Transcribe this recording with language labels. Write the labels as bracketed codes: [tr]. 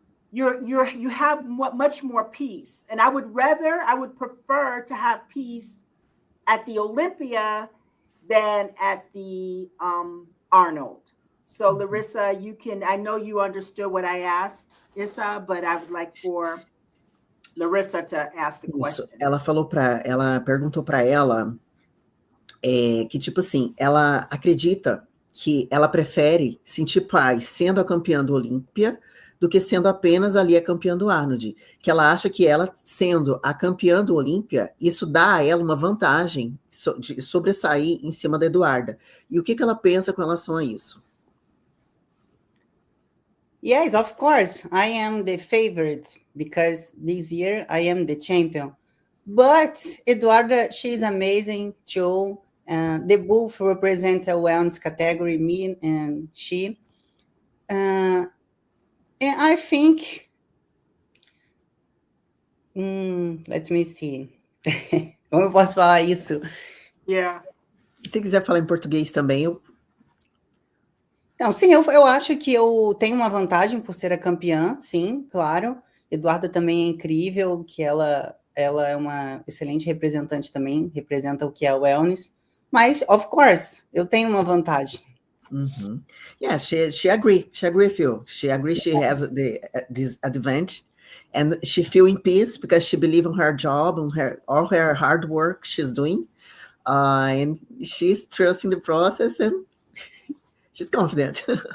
[en] You have much more peace. And I would prefer to have peace at the Olympia than at the Arnold. So Larissa, I know you understood what I asked, Issa, but I would like for Larissa to ask the question. [pt] Isso. Ela perguntou para ela que, tipo assim, ela acredita que ela prefere sentir paz sendo a campeã do Olympia do que sendo apenas ali a campeã do Arnold. Que ela acha que ela, sendo a campeã do Olympia, isso dá a ela uma vantagem de sobressair em cima da Eduarda. E o que ela pensa com relação a isso? [en] Yes, of course. I am the favorite because this year I am the champion. But Eduarda, she's amazing too. They both represent a wellness category, me and she. And I think, let me see. [pt] Como eu posso falar isso? [en] Yeah. [pt] Se quiser falar em português também, eu... Não, sim, eu acho que eu tenho uma vantagem por ser a campeã, sim, claro. Eduarda também é incrível, que ela é uma excelente representante também, representa o que é a wellness. Mas, [en] of course, [pt] eu tenho uma vantagem. [en] Yeah, she agree with you. She agrees she has this advantage. And she feel in peace because she believe in her job, on all her hard work she's doing. And she's trusting the process and she's confident.